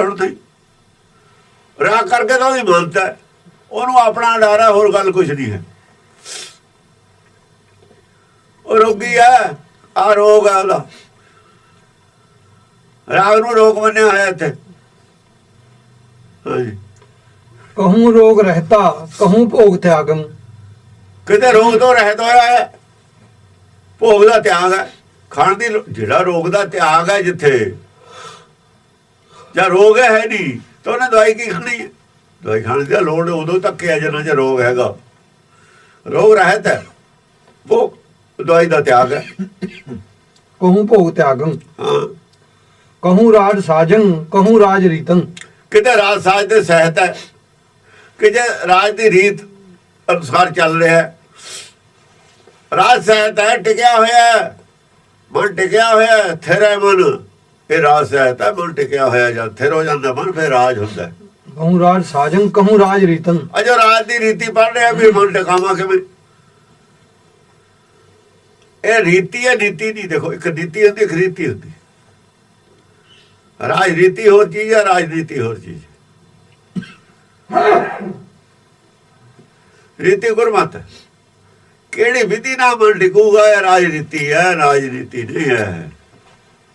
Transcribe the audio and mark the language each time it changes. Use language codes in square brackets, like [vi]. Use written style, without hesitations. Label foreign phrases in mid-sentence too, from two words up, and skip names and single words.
[pa] ਹੁਣ ਤਾਂ ਰਾਗ ਕਰਕੇ ਤਾਂ ਉਹਦੀ ਮੰਨਤਾ ਹੈ, ਉਹਨੂੰ ਆਪਣਾ ਡਰ ਹੈ, ਹੋਰ ਗੱਲ ਕੁਛ ਨਹੀਂ ਹੈ। ਉਹ ਰੋਗੀ ਹੈ, ਆ ਰੋਗ ਹੈ ਉਹਦਾ। ਰਾਗ ਨੂੰ ਰੋਗ ਮੰਨਿਆ ਹੋਇਆ ਇੱਥੇ। ਹਾਂਜੀ, [bra] कहूँ रोग रहता कहूँ भोग त्यागम। [pa] ਕਿਤੇ ਰੋਗ ਤੋਂ ਰਹਿਤ ਹੋਇਆ ਹੈ, ਭੋਗ ਦਾ ਤਿਆਗ ਹੈ। ਖਾਣ ਦੀ ਜਿਹੜਾ ਰੋਗ ਦਾ ਤਿਆਗ ਹੈ, ਜਿੱਥੇ ਜਾਂ ਰੋਗ ਹੈ ਨਹੀਂ ਤਾਂ ਉਹਨੇ ਦਵਾਈ ਕੀ ਖਾਣੀ ਹੈ? ਦਵਾਈ ਖਾਣ ਦੀ ਲੋੜ ਉਦੋਂ ਤੱਕ ਹੈ ਜਦੋਂ ਜੇ ਰੋਗ ਹੈਗਾ। ਰੋਗ ਰਹਿਤ ਹੈ, ਉਹ ਦਵਾਈ ਦਾ ਤਿਆਗ ਹੈ। [bra] कहूँ भोग त्यागम। [pa] ਹਾਂ, [bra] कहूँ राज साजं कहूँ राज रीतं। [pa] ਕਿਤੇ ਰਾਜ ਸਾਜ ਦੇ ਸਹਿਤ ਹੈ, ਕਿ ਜੇ ਰਾਜ ਦੀ ਰੀਤ ਅਨੁਸਾਰ ਚੱਲ ਰਿਹਾ ਹੈ। ਰਾਜ ਸਹਿਤ ਹੈ, ਟਿਕਿਆ ਹੋਇਆ ਹੈ, ਮਨ ਟਿਕਿਆ ਹੋਇਆ ਹੈ, ਥਿਰ ਹੈ ਮਨ। ਇਹ ਰਾਜ ਸਹਿਤ ਹੈ, ਮਨ ਟਿਕਿਆ ਹੋਇਆ। ਜਦ ਥਿਰ ਹੋ ਜਾਂਦਾ ਮਨ, ਫਿਰ ਰਾਜ ਹੁੰਦਾ ਹੈ। [bra] कहूँ राज साजं कहूँ राज रीतं। [pa] ਅਜੋ ਰਾਜ ਦੀ ਰੀਤੀ ਪੜ੍ਹ ਰਿਹਾ ਵੀ ਮਨ ਟਿਕਾਵਾਂ ਕਿਵੇਂ। ਇਹ ਰੀਤੀ ਹੈ, ਨੀਤੀ ਨਹੀਂ। ਦੇਖੋ, ਇੱਕ ਨੀਤੀ ਹੁੰਦੀ, ਇੱਕ ਰੀਤੀ ਹੁੰਦੀ। ਰਾਜਨੀਤੀ ਹੋਰ ਚੀਜ਼ ਹੈ, ਰਾਜਨੀਤੀ ਹੋਰ ਚੀਜ਼। ਰੀਤੀ ਗੁਰਮਤ, ਕਿਹੜੀ ਵਿਧੀ ਨਾਲ ਮਨ ਟਿਕੂਗਾ, ਇਹ ਰਾਜਨੀਤੀ ਹੈ, ਰਾਜਨੀਤੀ ਨਹੀਂ ਹੈ।